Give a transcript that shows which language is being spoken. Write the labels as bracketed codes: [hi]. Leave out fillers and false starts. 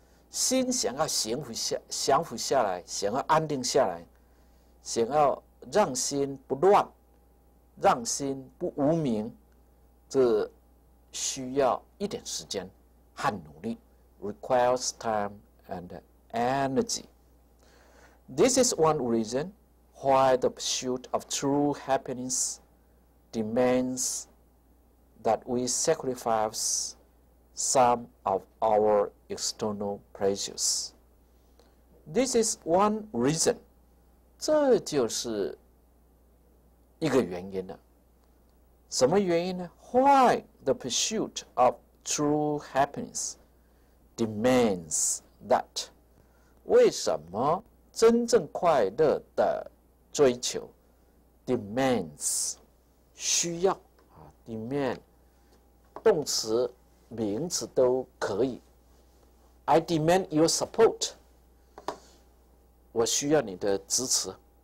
[zh] 心想要降服下来，想要安定下来，想要让心不乱，让心不无明，这需要一点时间和努力 ， [en] requires time and energy. This is one reason why the pursuit of true happiness demands that we sacrifice some of our external pleasures. This is one reason. [zh] 这就是一个原因了。什么原因呢？ [en] Why the pursuit of true happiness demands that？ [zh] 为什么真正快乐的追求 demands 需要啊 demand 动词、名词都可以。 [en] I demand your support。 [zh] 我需要你的支持。